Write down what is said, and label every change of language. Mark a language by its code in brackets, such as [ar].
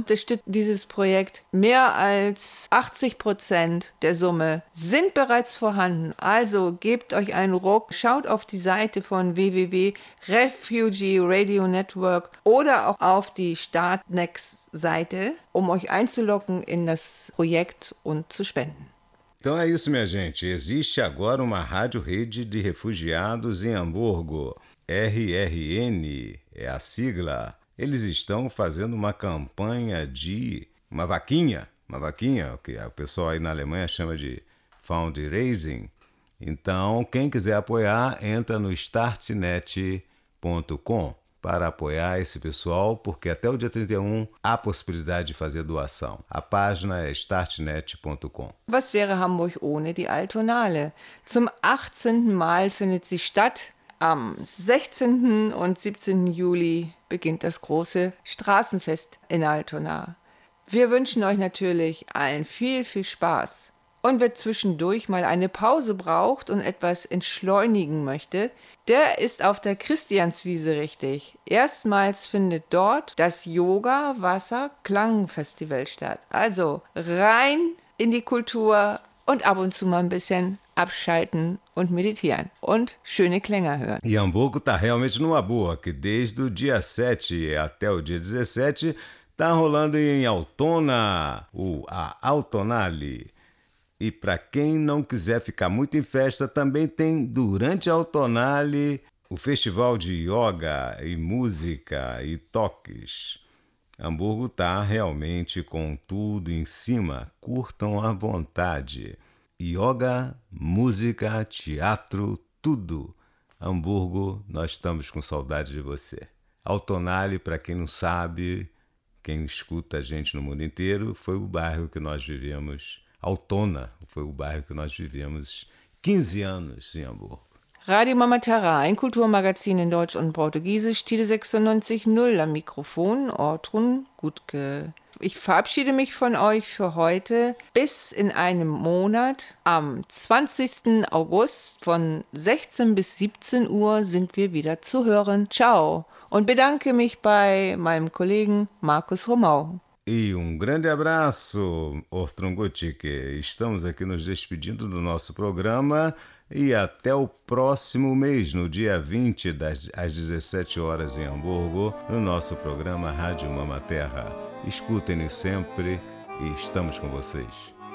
[de] Unterstützt dieses Projekt. Mehr als 80% der Summe sind bereits vorhanden. Also gebt euch einen Ruck. Schaut auf die Seite von www.refugee-radio-network oder auch auf die Startnext-Seite, um euch einzuloggen in das Projekt und zu spenden. [pt] Então é isso, minha gente. Existe agora uma rádio rede de refugiados em Hamburgo. RRN é a sigla. Eles estão fazendo uma campanha de uma vaquinha, que o pessoal aí na Alemanha chama de fundraising. Então, quem quiser apoiar, entra no startnet.com para apoiar esse pessoal, porque até o dia 31 há possibilidade de fazer doação. A página é startnet.com. [de] Was wäre Hamburg ohne die Altonale? Zum 18. Mal findet sie statt. Am 16. und 17. Juli beginnt das große Straßenfest in Altona. Wir wünschen euch natürlich allen viel, viel Spaß. Und wer zwischendurch mal eine Pause braucht und etwas entschleunigen möchte, der ist auf der Christianswiese richtig. Erstmals findet dort das Yoga-Wasser-Klang-Festival statt. Also rein in die Kultur und ab und zu mal ein bisschen abschalten und meditieren und schöne Klänge hören. [pt] E Hamburgo tá realmente numa boa, que desde o dia 7 até o dia 17 tá rolando em Altona, a Altonale. E para quem não quiser ficar muito em festa, também tem durante a Altonale O festival de yoga e música e toques. Hamburgo tá realmente com tudo em cima. Curtam à vontade. Yoga, música, teatro, tudo. Hamburgo, nós estamos com saudade de você. Altonale, para quem não sabe, quem escuta a gente no mundo inteiro, foi o bairro que nós vivemos. Altona foi o bairro que nós vivemos 15 anos em Hamburgo. [de] Radio Mama Terra, ein Kulturmagazin in Deutsch und Portugiesisch, Tide 96.0 am Mikrofon, Ortrun Gutke. Ich verabschiede mich von euch für heute bis in einem Monat. Am 20. August von 16 bis 17 Uhr sind wir wieder zu hören. Ciao und bedanke mich bei meinem Kollegen Markus Romau. [pt] E um grande abraço, Ortrun Gutke. Estamos aqui nos despedindo do nosso programa. E até o próximo mês, no dia 20, às 17 horas em Hamburgo, no nosso programa Rádio Mama Terra. Escutem-nos sempre e estamos com vocês.